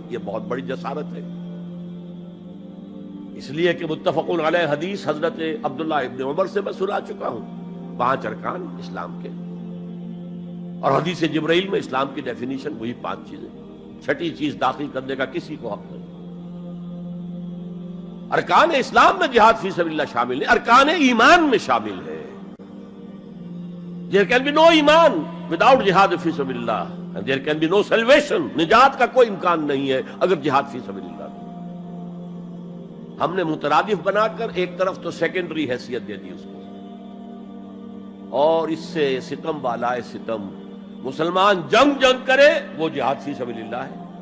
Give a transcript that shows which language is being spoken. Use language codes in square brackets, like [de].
[ur] یہ بہت بڑی جسارت ہے، اس لیے کہ متفق علیہ حدیث حضرت عبداللہ ابن عمر سے میں سنا چکا ہوں 5 ارکان اسلام کے، اور حدیث جبرائیل میں اسلام کی ڈیفینیشن وہی 5 چیزیں. چھٹی چیز داخل کرنے کا کسی کو حق نہیں. ارکان اسلام میں جہاد فی سبیل اللہ شامل ہے، ارکان ایمان میں شامل ہے. [en] There can be no ایمان without جہاد فی سبیل اللہ، and there can be no salvation. [ur] نجات کا کوئی امکان نہیں ہے اگر جہاد فی سبیل اللہ. ہم نے مترادف بنا کر ایک طرف تو سیکنڈری حیثیت دے دی اس کو، اور اس سے ستم والا ستم، مسلمان جنگ کرے وہ جہاد فی سبیل اللہ ہے.